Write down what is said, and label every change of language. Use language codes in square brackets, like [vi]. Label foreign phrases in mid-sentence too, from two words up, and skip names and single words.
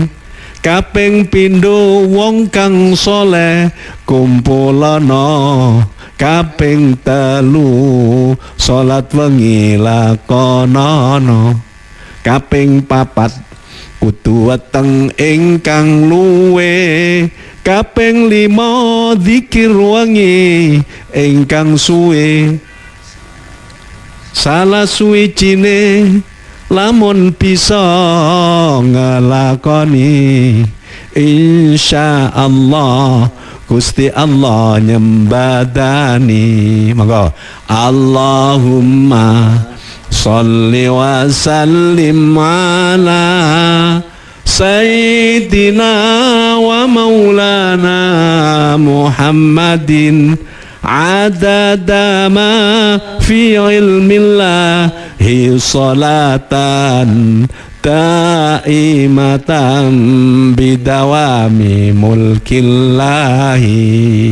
[jv] Kaping pindho wong kang soleh kumpulana, kaping telu salat wengi lakonana, kaping papat kudu weteng ingkang luwe, kaping 5 zikir wengi ingkang suwe. Salah suwijine lamun bisa ngelakoni, insyaallah Gusti Allah nyembadani. [ar] Maka اللهم صل وسلم على سيدنا ومولانا محمد عدد ما في علم الله صلاة دائمة بدوام ملك الله.